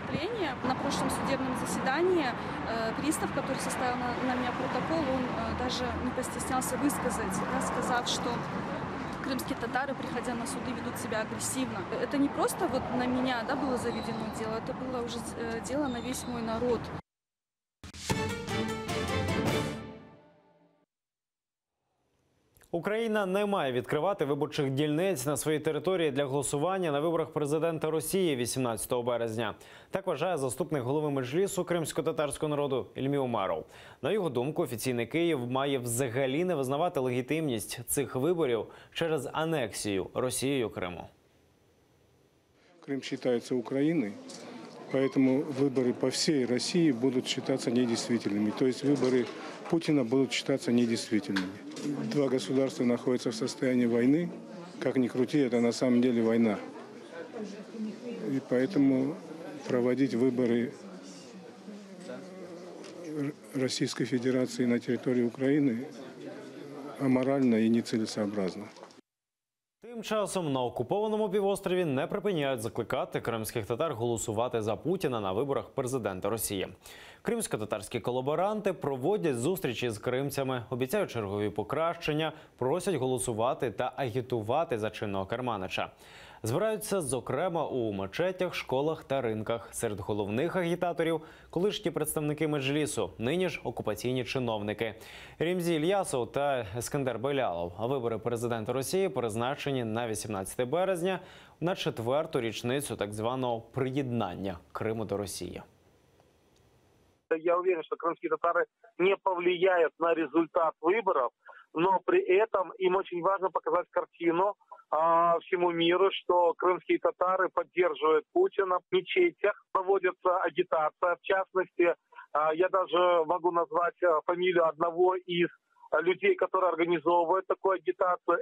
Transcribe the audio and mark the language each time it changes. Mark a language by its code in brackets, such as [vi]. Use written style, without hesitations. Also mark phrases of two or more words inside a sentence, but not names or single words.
[ru] На прошлом судебном заседании пристав, который составил на меня протокол, он даже не постеснялся высказать, да, сказав, что крымские татары, приходя на суды, ведут себя агрессивно. Это не просто вот на меня, да, было заведено дело, это было уже дело на весь мой народ. [uk] Україна не має відкривати виборчих дільниць на своїй території для голосування на виборах президента Росії 18 березня. Так вважає заступник голови Меджлісу кримсько-татарського народу Ільмі Умаров. На його думку, офіційний Київ має взагалі не визнавати легітимність цих виборів через анексію Росією Криму. [ru] Крым считается Украиной, поэтому выборы по всей России будут считаться недействительными. То есть выборы Путина будут считаться недействительными. Два государства находятся в состоянии войны. Как ни крути, это на самом деле война. И поэтому проводить выборы Российской Федерации на территории Украины аморально и нецелесообразно. [uk] Тим часом на окупованому півострові не припиняють закликати кримських татар голосувати за Путіна на виборах президента Росії. Кримсько-татарські колаборанти проводять зустрічі з кримцями, обіцяють чергові покращення, просять голосувати та агітувати за чинного керманича. Збираються, зокрема, у мечетях, школах та ринках. Серед головних агітаторів – колишні представники Меджлісу, нині ж окупаційні чиновники Ремзі Ільясов та Ескендер Белялов. А вибори президента Росії призначені на 18 березня на 4-ту річницю так званого приєднання Криму до Росії. [ru] Я уверен, что крымские татары не повлияют на результат выборов, но при этом им очень важно показать картину всему миру, что крымские татары поддерживают Путина. В мечетях проводится агитация. В частности, я даже могу назвать фамилию одного из людей, которые организовывают такую агитацию.